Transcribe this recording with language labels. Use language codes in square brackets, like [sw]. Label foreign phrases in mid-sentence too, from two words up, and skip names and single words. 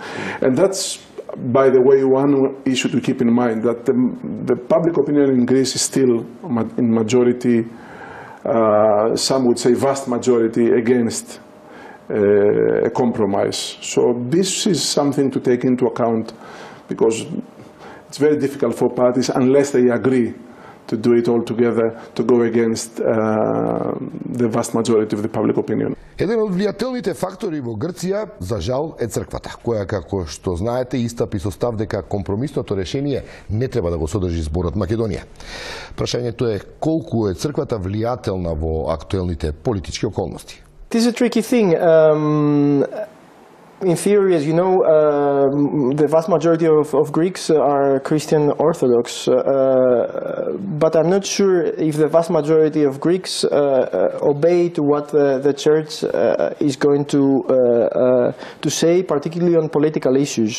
[en] And that's, by the way, one issue to keep in mind, that the public opinion in Greece is still in majority some would say vast majority against a compromise. So this is something to take into account, because it's very difficult for parties, unless they agree to do it all together, to go against the vast majority of the public opinion. [mk] Еден од влијателните фактори во Грција, за жал, е црквата, која, како што знаете, истапи со став дека компромисното решение не треба да го содржи зборот Македонија. Прашањето е колку е црквата влијателна во актуелните политички околности. [en] This is a tricky thing. In theory, as you know, the vast majority of Greeks are Christian Orthodox, but I'm not sure if the vast majority of Greeks obey to what the church is going to say, particularly on political issues.